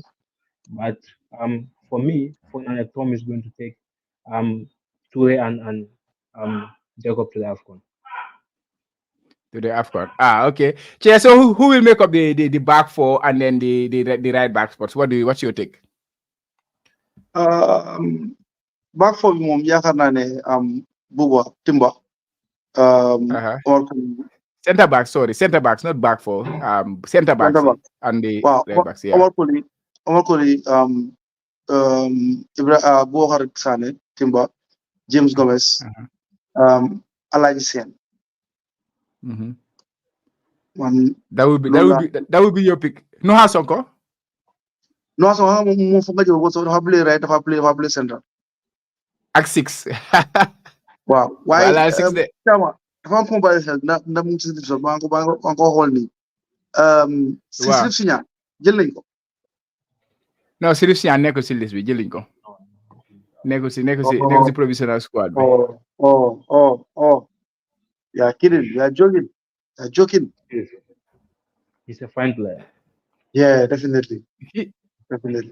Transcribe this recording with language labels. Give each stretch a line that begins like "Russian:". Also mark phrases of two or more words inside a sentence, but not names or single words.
English: But for me, Tom is going to take Toure and Jacob to the AFCON. To the AFCON. Okay. So who will make up the back 4 and then the right back spots? What's your take?
Wolof: Back 4 bi moom yaakaar naa ne Buba Timba.
English: Centre backs, not back 4. Centre backs and the right backs. Yeah. Omar Colley, Boubacar Sané, Timba, James Gomez, Alaji Sen. That would be your pick. No Sonko?
Wolof: No Sonko mo foog nga jël ko so dafa
English: play right,
Wolof: dafa
English: play center.
Wolof: Ak 6. Waaw. Waaye Wala 6 de. Dafa am ko bàyyi xel na mu ngi ci division ba ko xool nii. 6 si ñaar jël nañ ko.
English: No, seriously, I never see this with Jelinko. Never see provisional squad. Yeah, kidding. You are joking. You are joking. He's a fine player. Yeah, definitely. He- Definitely.